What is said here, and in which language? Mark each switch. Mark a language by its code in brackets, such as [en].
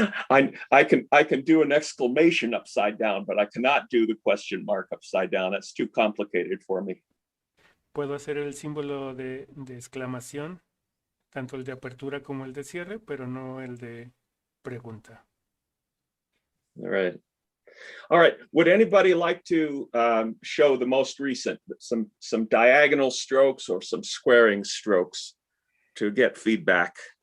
[en] I can do an exclamation upside down, but I cannot do the question mark upside down. That's too complicated for me. [es] Puedo hacer el símbolo de exclamación, tanto el de apertura como el de cierre, pero no el de pregunta. [en] All right. All right. Would anybody like to show the most recent, some diagonal strokes or some squaring strokes to get feedback?